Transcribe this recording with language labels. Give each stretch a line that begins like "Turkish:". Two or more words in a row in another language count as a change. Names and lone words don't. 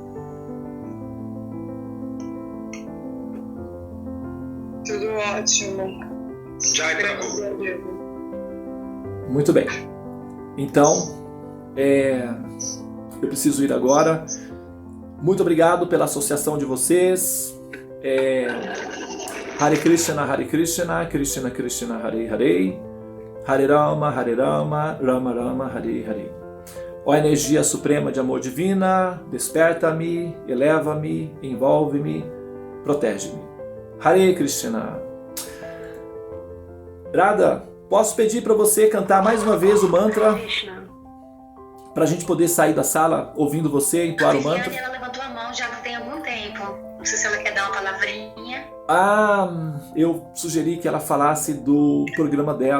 Portuguese: Tudo ótimo.
Sanskrit: Jai Prabhu.
Portuguese: Muito bem. Então, eu preciso ir agora. Muito obrigado pela associação de vocês.
Sanskrit: Hare Krishna, Krishna Krishna, Hare Hare, Hare Rama, Rama Rama, Hare Hare.
Portuguese: Ó energia suprema de amor divina, desperta-me, eleva-me, envolve-me, protege-me.
Sanskrit: Hare Krishna.
Portuguese: Radha, posso pedir para você cantar mais uma vez o mantra? Para a gente poder sair da sala ouvindo você entoar o mantra? Ela levantou a mão já tem algum tempo. Não sei se ela quer dar uma palavrinha. Eu sugeri que ela falasse do programa dela.